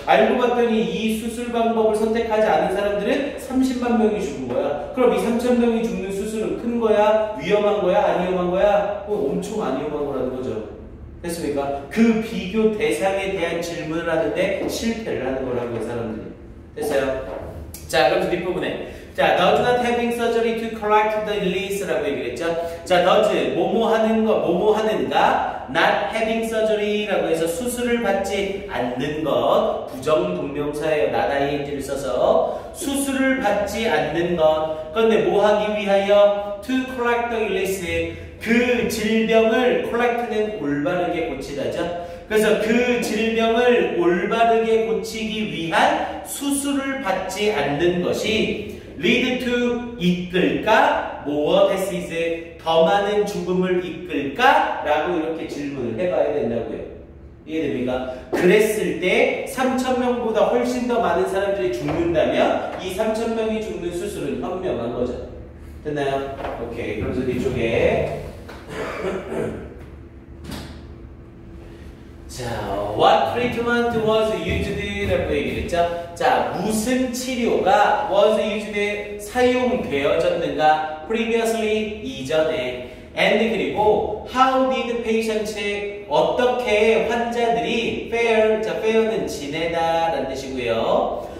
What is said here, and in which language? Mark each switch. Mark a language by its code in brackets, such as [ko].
[ko] 알고 봤더니 이 수술 방법을 선택하지 않은 사람들은 30만 명이 죽은 거야. 그럼 이 3,000명이 죽는 수술은 큰 거야? 위험한 거야? 안 위험한 거야? 엄청 안 위험한 거라는 거죠. 됐습니까? 그 비교 대상에 대한 질문을 하는데 실패를 하는 거라고요, 사람들이. 됐어요? 자, 그럼 뒷부분에 자, [en] does not having surgery to correct the illness [ko] 라고 얘기를 했죠. 자, does 뭐뭐 하는가 [en] not having surgery [ko] 라고 해서 수술을 받지 않는 것 부정동명사예요. not ing를 써서 수술을 받지 않는 것. 그런데 뭐 하기 위하여 [en] to correct the illness, [ko] 그 질병을 correct는 올바르게 고치다죠. 그래서 그 질병을 올바르게 고치기 위한 수술을 받지 않는 것이 [en] lead to [ko] 이끌까? [en] more disease, [ko] 더 많은 죽음을 이끌까? 라고 이렇게 질문을 해봐야 된다고요. 이해됩니까? 그랬을 때 3,000명보다 훨씬 더 많은 사람들이 죽는다면 이 3,000명이 죽는 수술은 현명한 거죠. 됐나요? 오케이. 그래서 뒤쪽에 자, [en] what treatment was used? [ko] 라고 얘기를 했죠. 자, 무슨 치료가 [en] was used? [ko] 사용되어졌는가? previously, 이전에. and 그리고 [en] how did patients, [ko] 어떻게 환자들이 fare, 자, fare는 지내다 라는 뜻이고요.